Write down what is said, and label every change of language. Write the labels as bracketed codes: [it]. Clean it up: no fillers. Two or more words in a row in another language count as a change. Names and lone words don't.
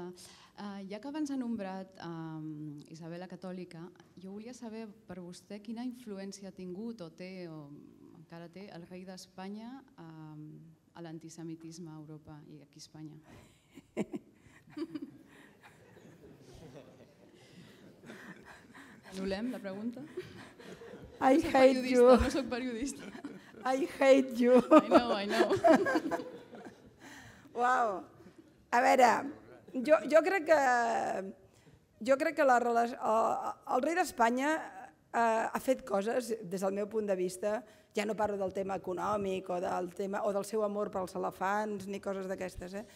[ca] Ja que abans ha nombrat Isabel la Catòlica, jo volia saber per vostè quina influència ha tingut o té, o encara té, el rei d'Espanya a l'antisemitisme a Europa i aquí a Espanya. Anul·lem la pregunta? [en] I hate you. [ca] No soc periodista. [en] I hate you. I know. [ca] Uau. A veure, jo crec que el rei d'Espanya ha fet coses, des del meu punt de vista, ja no parlo del tema econòmic o del seu amor pels elefants ni coses d'aquestes.